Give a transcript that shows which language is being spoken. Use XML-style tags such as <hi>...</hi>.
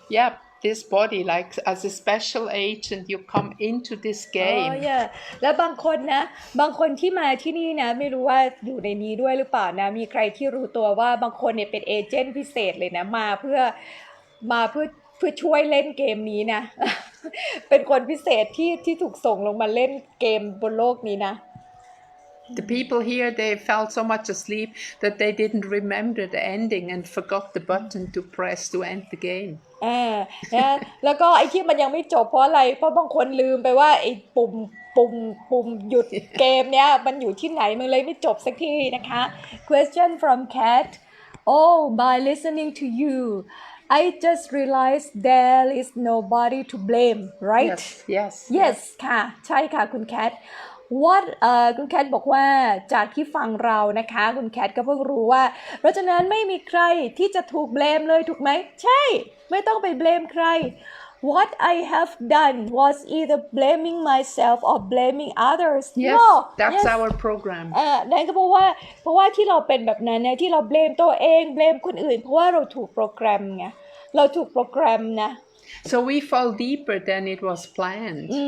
<en>Yep, this body like as a special agent you come into this game. Yeah.</en> <th>แล้วบางคนที่มาที่นี่นะไม่รู้ว่าอยู่ในนี้ด้วยหรือเปล่านะมีใครที่รู้ตัวว่าบางคนเนี่ยเป็นเอเจนต์พิเศษเลยนะมาเพื่อช่วยเล่นเกมนี้นะ เป็นคนพิเศษที่ถูกส่งลงมาเล่นเกมบนโลกนี้นะ</th> <en>The people here, they fell so much asleep that they didn't remember the ending and forgot the button to press to end the game.</en> <th>นะแล้วก็ไอ้ที่มันยังไม่จบเพราะอะไรเพราะบางคนลืมไปว่าไอ้ปุ่มหยุดเกมเนี้ยมันอยู่ที่ไหนมันเลยไม่จบสักทีนะคะ</th> <en>Question from Kat oh by listening to you I just realized there is nobody to blame right yes</en> <th>yes ค่ะใช่ค่ะคุณแคท what คุณแคทบอกว่าจากที่ฟังเรานะคะคุณแคทก็เพิ่งรู้ว่าเพราะฉะนั้นไม่มีใครที่จะถูกเบลมเลยถูกไหมใช่ไม่ต้องไปเบลมใคร</th> <en>what I have done was either blaming myself or blaming others yes no that's yes our program</en> <th>นั่นก็เพราะว่าที่เราเป็นแบบนั้นเนี่ยที่เราเบลมตัวเองเบลมคนอื่นเพราะว่าเราถูกโปรแกรมไงเราถูกโปรแกรมนะ</th> <en>so we fall deeper than it was planned</en>